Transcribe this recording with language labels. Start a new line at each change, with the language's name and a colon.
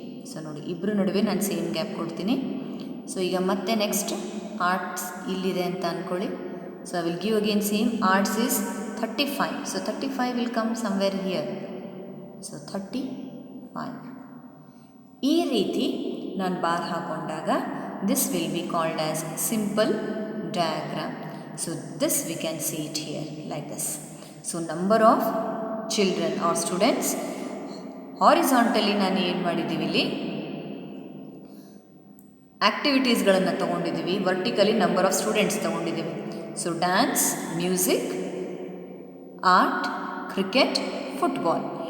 Kannada: So ನೋಡಿ ಇಬ್ಬರು ನಡುವೆ ನಾನು ಸೇಮ್ ಗ್ಯಾಪ್ ಕೊಡ್ತೀನಿ. ಸೊ ಈಗ ಮತ್ತೆ ನೆಕ್ಸ್ಟ್ ಆರ್ಟ್ಸ್ ಇಲ್ಲಿದೆ ಅಂತ ಅಂದ್ಕೊಳ್ಳಿ.
English: So I will give again same. Arts is 35. So 35 will come somewhere here. So 35.
Kannada: ಈ ರೀತಿ ನಾನು bar ಹಾಕೊಂಡಾಗ
English: This will be called as simple diagram. So this we can see it here like this. So number of children or students, horizontally
Kannada: ನಾನು ಏನು ಮಾಡಿದ್ದೀವಿ ಇಲ್ಲಿ ಆ್ಯಕ್ಟಿವಿಟೀಸ್ಗಳನ್ನು ತೊಗೊಂಡಿದ್ದೀವಿ,
English: vertically number of students
Kannada: ತೊಗೊಂಡಿದ್ದೀವಿ.
English: So dance, music, art, cricket, football.